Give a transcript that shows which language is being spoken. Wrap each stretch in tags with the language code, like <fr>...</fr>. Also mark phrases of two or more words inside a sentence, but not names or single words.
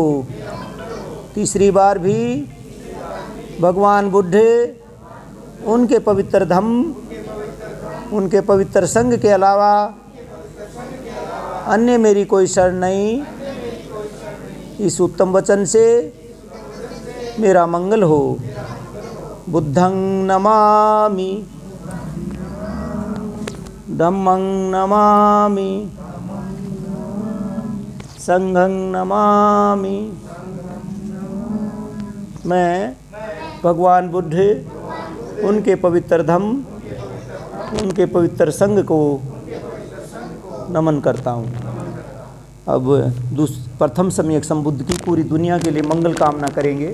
<hi>तीसरी बार भी भगवान बुद्ध, उनके पवित्र धम्म, उनके पवित्र संघ के अलावा अन्य मेरी कोई शरण नहीं। इस उत्तम वचन से मेरा मंगल हो।</hi> <pi>बुद्धं नमामि, धम्मं नमामि, संघं नमामि।</pi> <hi>मैं भगवान बुद्ध, उनके पवित्र धम्म, उनके पवित्र संघ को नमन करता हूँ। अब प्रथम सम्यक संबुद्ध की पूरी दुनिया के लिए मंगल कामना करेंगे।</hi>